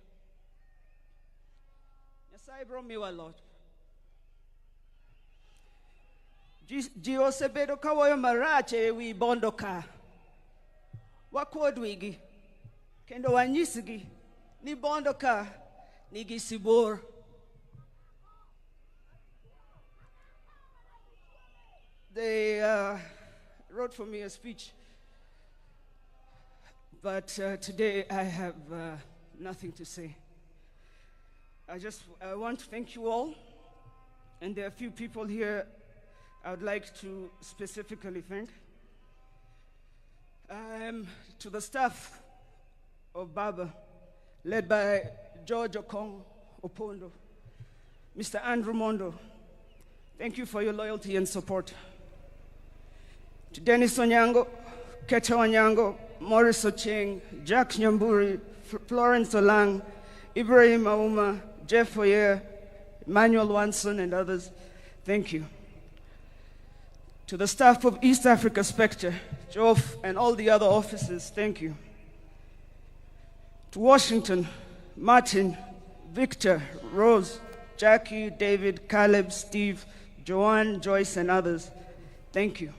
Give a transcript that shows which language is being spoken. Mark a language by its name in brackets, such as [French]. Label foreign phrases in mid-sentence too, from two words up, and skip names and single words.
[Luo (Kenya and Tanzania)] Nyasaye bro miwa lot. Ji osebedo kawoyo marach ewi bondo ka. Wakuod wigi. Kendo wanyisgi ni bondo ka nigi sibor. [English] They wrote for me a speech, but today I have nothing to say. I want to thank you all, and there are a few people here I would like to specifically thank. To the staff of Baba, led by George Okong Opondo, Mr. Andrew Mondo, thank you for your loyalty and support. To Dennis Onyango, Keta Onyango, Maurice Ocheng, Jack Nyamburi, Florence Olang, Ibrahim Auma, Jeff Oyer, Emmanuel Wanson, and others, thank you. To the staff of East Africa Spectre, Jof, and all the other officers, thank you. To Washington, Martin, Victor, Rose, Jackie, David, Caleb, Steve, Joanne, Joyce, and others, thank you.